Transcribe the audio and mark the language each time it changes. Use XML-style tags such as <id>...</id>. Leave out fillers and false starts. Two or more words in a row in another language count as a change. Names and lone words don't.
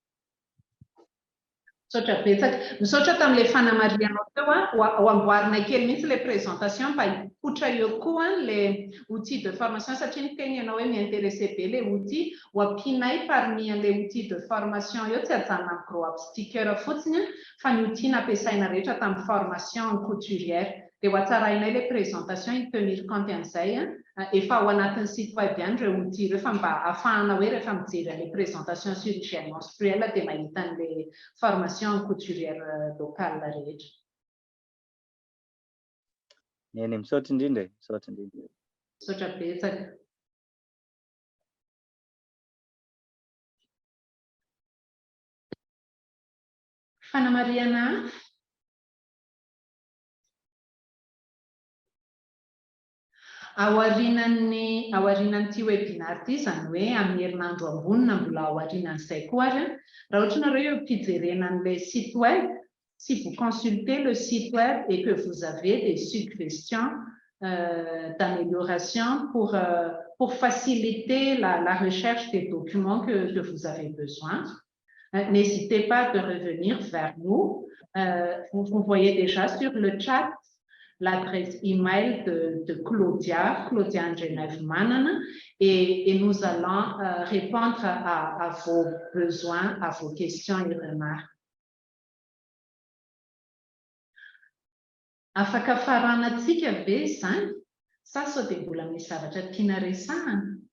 <mg>Misaotra betsaka, misaotra tamin'ilay fanamariana teo ho amboarina kely mihitsy ilay présentation mba hipoitra eo koa ilay</mg> <fr>outil de formation,</fr> <mg>satria ny teny ianao hoe mi-intéressé be ilay outil, ho ampianay parmi ilay</mg> <fr>outil de formation</fr> <mg>eo, tsy hajanona amin'ny</mg> <en>grow up sticker</en> <mg>fotsiny fa ny outil nampiasaina rehetra tamin'ny</mg> <fr>formation couturière.</fr> <mg>Dia ho hatsarainay ilay présentation hitenir compte an'izay, efa ao anatin'ny</mg> <fr>site web</fr> <mg>ihany ireo outil ireo, fa mba ahafahana hoe rehefa mijery an'ilay présentation</mg> <fr>sur hygiène menstruelle</fr> <mg>dia mahita an'ilay</mg> <fr>formation couturière locale</fr> <mg>rehetra. Eny, misaotra indrindra e, misaotra indrindra. Misaotra betsaka. Fanamariana hafa? Aorianan'ity webinar ity, izany hoe amin'ny herinandro ambony na mbola aorianan'izay koa ary, raha ohatra nareo ampijerena an'ilay site</mg> <fr>web, si vous consultez le site web et que vous avez des suggestions d'amélioration pour faciliter la recherche des documents que vous avez besoin, n'hésitez pas de revenir vers nous. Vous voyez déjà sur le chat l'adresse email de Claudia Genève Manana, et nous allons répondre à vos besoins, à vos questions et remarques.</fr> <mg>Afaka faranatsika ve izany? Sa sao dia mbola misy zavatra tiana resahana?</mg>